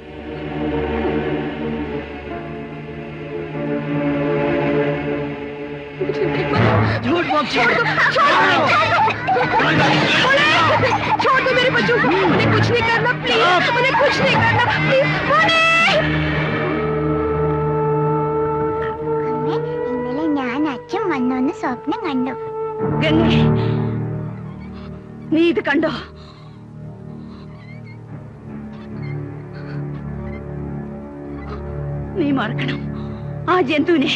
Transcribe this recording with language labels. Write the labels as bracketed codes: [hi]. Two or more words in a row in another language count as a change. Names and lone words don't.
[hi] मुझे नहीं मालूम। झूठ बोल, छोड़ दो, छोड़ दो मेरे बच्चों को। उन्हें कुछ नहीं करना प्लीज, उन्हें कुछ नहीं करना प्लीज। [ml] ഇന്നലെ ഞാൻ അച്ഛൻ വന്നോന്ന് സ്വപ്നം കണ്ടു. ഗംഗേ, നീ ഇത് കണ്ടോ? നീ മറക്കണം ആ ജന്തുവിനെ.